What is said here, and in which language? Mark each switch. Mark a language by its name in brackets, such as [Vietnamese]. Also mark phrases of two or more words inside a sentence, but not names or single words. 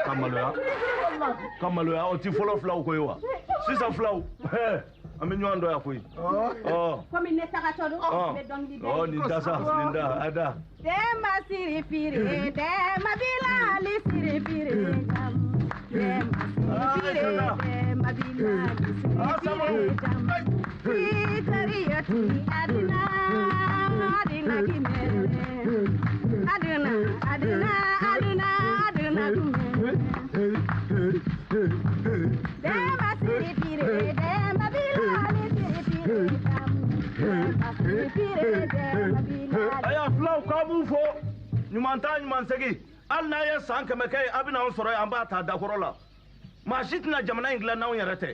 [Bambara] ka maloya ka maloya o ti fɔlɔ filaw ko ye wa sisan filaw an bɛ ɲɔgɔn dɔn yan koyi komi ne tagatɔ don n bɛ dɔnkili da nin da sa nin da a da dɛma siri firi dɛma bilali siri firi jamu dɛma siri firi dɛma bilali siri firi jamu fitariyati adina adina kimere adina adina adina adina kumere dɛma siri firi dɛma bilali siri firi jamu dɛma siri firi dɛma bilali aya filaw k'a b'u fo ɲuman ta ɲuman segi hali n'a ye san kɛmɛ kɛ a bɛna anw sɔrɔ yan an b'a ta dakɔrɔ la maa si tɛna jamana in dilan n'anw yɛrɛ tɛ